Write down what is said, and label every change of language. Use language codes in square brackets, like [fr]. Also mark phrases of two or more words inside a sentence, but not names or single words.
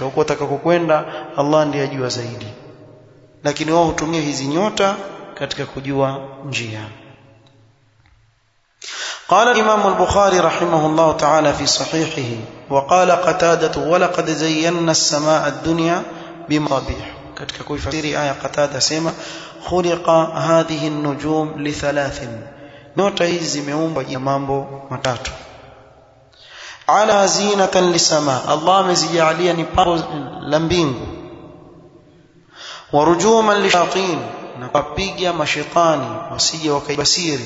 [sw] huko atakakokwenda Allah ndiye ajua zaidi, lakini wao hutumia hizi nyota katika kujua njia. [ar] قال الإمام البخاري رحمه الله تعالى في صحيحه وقال قتادة ولقد زينا السماء الدنيا بمصابيح. [sw] katika kuifasiri aya Qatada sema [ar] خلقت هذه النجوم لثلاث, [sw] nyota hizi zimeumbwa ya mambo matatu. [ar] على زينة للسماء, [sw] Allah amezijalia ni pambo la mbingu. [ar] ورجوما للشياطين, [sw] na kupiga mashaitani wasije wakaibasiri.